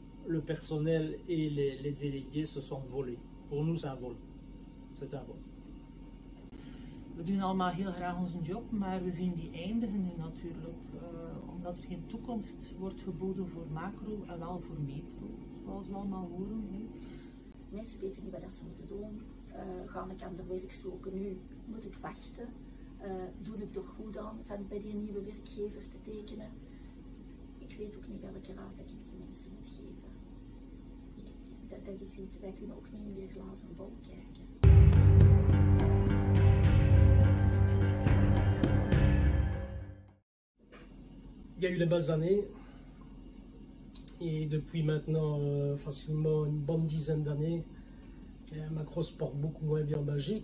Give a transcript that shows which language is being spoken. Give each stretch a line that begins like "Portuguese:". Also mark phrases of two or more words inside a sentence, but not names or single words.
French: le personnel et les délégués se sentent volés. Pour nous, c'est un vol. C'est un vol.
Dutch: We doen allemaal heel graag onze job, maar we zien die eindigen nu natuurlijk, omdat er geen toekomst wordt geboden voor macro en wel voor metro, zoals we allemaal horen. Hè. Mensen weten niet wat ze moeten doen. Ga ik aan de werk zoeken nu? Moet ik wachten? Doe ik toch goed aan van bij die nieuwe werkgever te tekenen? Ik weet ook niet welke raad ik die mensen moet geven. Dat is iets, wij kunnen ook niet in die glazen bol kijken.
French: Il y a eu les belles années et depuis maintenant facilement une bonne dizaine d'années, Macro se porte beaucoup moins bien en Belgique.